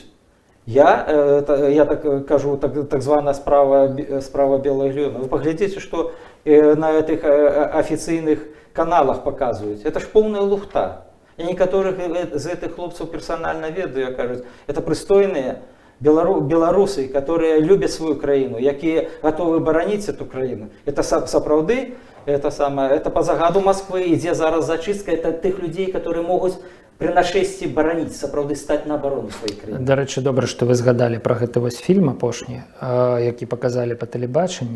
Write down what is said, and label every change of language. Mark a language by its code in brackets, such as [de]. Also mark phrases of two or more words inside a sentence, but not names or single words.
[be] Я так кажу, так званая справа белых львёнаў. Вы паглядзіце, што на этих афіцыйных каналах паказваюць. Это ж поўная лухта. Я некаторых з гэтых хлопцаў персанальна ведаю, кажуць, это прыстойныя беларусы, [ru] которые любят свою краіну, якія готовы бараніць эту краіну. [be] Это сапраўды, это по загаду Москвы ідзе зараз зачистка, это тых людзей, которые могуць при нашэсці бараніць, сапраўды стаць на абарону сваёй краіны. Дарэчы, добра, што вы згадалі пра гэты вось фільм апошні, які паказалі па тэлебачанні.